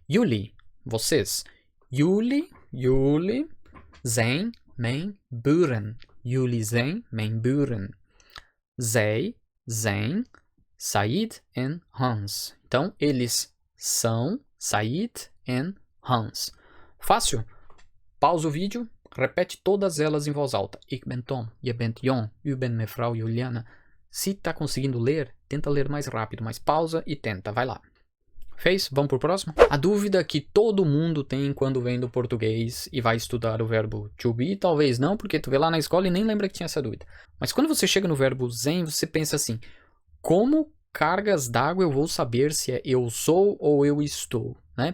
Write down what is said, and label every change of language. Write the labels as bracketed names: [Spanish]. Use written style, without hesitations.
[Dutch] Jullie, vocês. Jullie zijn mijn buren. Jullie zijn mijn buren. Zij zijn Said en Hans. [Portuguese] Então, eles são Said en Hans. Fácil? Pausa o vídeo, repete todas elas em voz alta. [Dutch] Ik ben Tom, je bent Jon, u bent mevrouw Juliana. [Portuguese] Se está conseguindo ler, tenta ler mais rápido, mas pausa e tenta, vai lá. Fez? Vamos pro próximo? A dúvida que todo mundo tem quando vem do português e vai estudar o verbo to be, talvez não, porque tu vê lá na escola e nem lembra que tinha essa dúvida. Mas quando você chega no verbo zijn, você pensa assim, como cargas d'água eu vou saber se é eu sou ou eu estou, né?